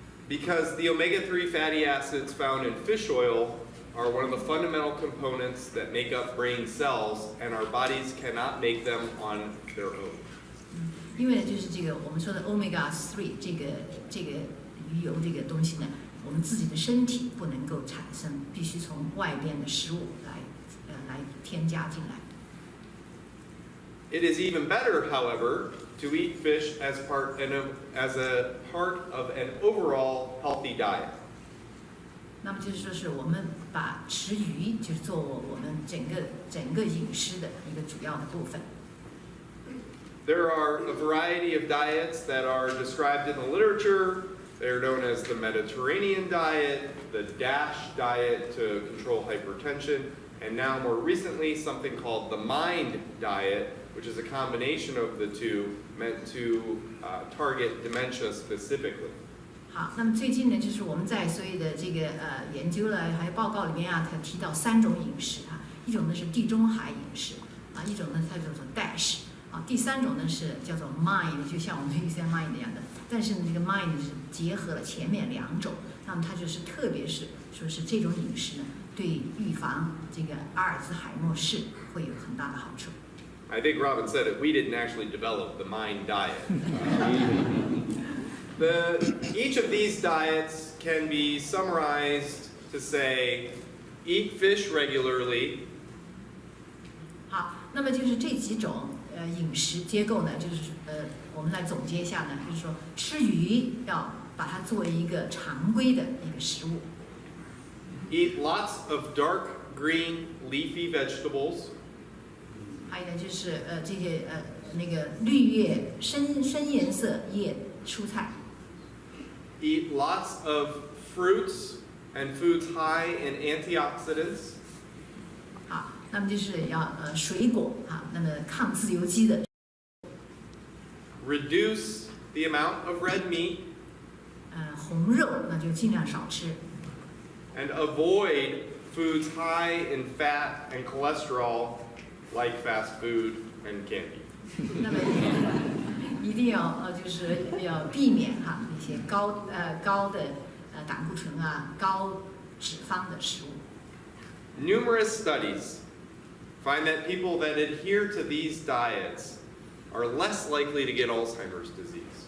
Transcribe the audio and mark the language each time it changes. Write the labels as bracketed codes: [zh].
[en] Because the omega-3 fatty acids found in fish oil are one of the fundamental components that make up brain cells, and our bodies cannot make them on their own. [zh] 因为就是这个我们说的 omega-3 这个鱼油这个东西呢，我们自己的身体不能够产生，必须从外边的食物来添加进来。 [en] It is even better, however, to eat fish as a part of an overall healthy diet. [zh] 那么就是说是我们把吃鱼就是做我们整个饮食的一个主要的部分。 [en] There are a variety of diets that are described in the literature. They're known as the Mediterranean diet, the DASH diet to control hypertension, and now more recently something called the MIND diet, which is a combination of the two meant to target dementia specifically. [zh] 好，那么最近呢，就是我们在所有的这个研究了还有报告里面啊，它提到3种饮食啊，一种呢是地中海饮食啊，一种呢它叫做 DASH 啊，第3种呢是叫做 MIND， 就像我们 mind 一样的，但是呢这个 MIND 是结合了前面2种，那么它就是特别是说是这种饮食呢，对预防这个阿尔兹海默氏会有很大的好处。 [en] I think Robin said it, we didn't actually develop the MIND diet. Each of these diets can be summarized to say, eat fish regularly. [zh] 好，那么就是这几种饮食结构呢，就是我们来总结一下呢，就是说吃鱼要把它作为一个常规的一个食物。 [en] Eat lots of dark green leafy vegetables. [zh] 还有呢，就是这些那个绿叶深颜色叶蔬菜。 [en] Eat lots of fruits and foods high in antioxidants. [zh] 好，那么就是要水果啊，那么抗自由基的。 [en] Reduce the amount of red meat. [zh] 红肉那就尽量少吃。 [en] And avoid foods high in fat and cholesterol, like fast food and candy. [zh] 那么一定要就是要避免哈一些高的胆固醇啊、高脂肪的食物。 [en] Numerous studies find that people that adhere to these diets are less likely to get Alzheimer's disease.